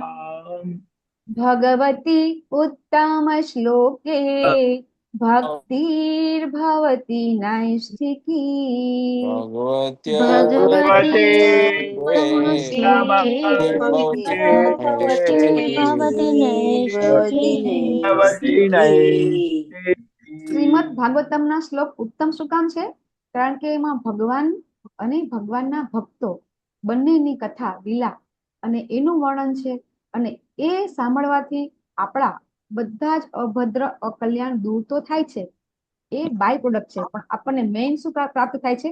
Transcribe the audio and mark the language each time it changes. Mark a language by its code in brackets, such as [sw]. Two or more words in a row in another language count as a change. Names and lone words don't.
[sa] भगवति उत्तमश्लोके भक्तिर्भवति नैष्ठिकी भगवती भगवते श्लोके नमस्ते भक्तिर्भवति भवति नैष्ठिकी [gu] શ્રીમદ ભાગવતમના શ્લોક ઉત્તમ શું કામ છે? કારણ કે એમાં ભગવાન અને ભગવાનના ભક્તો બંનેની કથા લીલા અને એનું વર્ણન છે અને એ સાંભળવાથી આપણા બધા જ અભદ્ર અકલ્યાણ દૂર તો થાય છે, એ [en] by product [gu] છે, પણ આપણને મેઇન શું પ્રાપ્ત થાય છે?